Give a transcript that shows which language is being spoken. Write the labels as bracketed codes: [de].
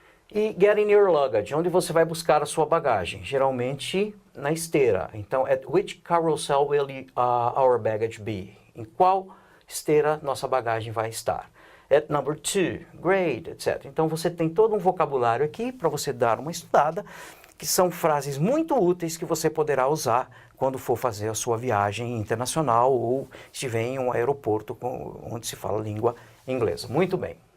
[pt] E [en] getting your luggage, [pt] onde você vai buscar a sua bagagem, geralmente na esteira. [en] Então, at which carousel will our baggage be? [pt] Em qual esteira nossa bagagem vai estar? [en] At number 2, grade, etc. [pt] Então, você tem todo um vocabulário aqui para você dar uma estudada, que são frases muito úteis que você poderá usar quando for fazer a sua viagem internacional ou estiver em um aeroporto onde se fala língua inglesa. Muito bem.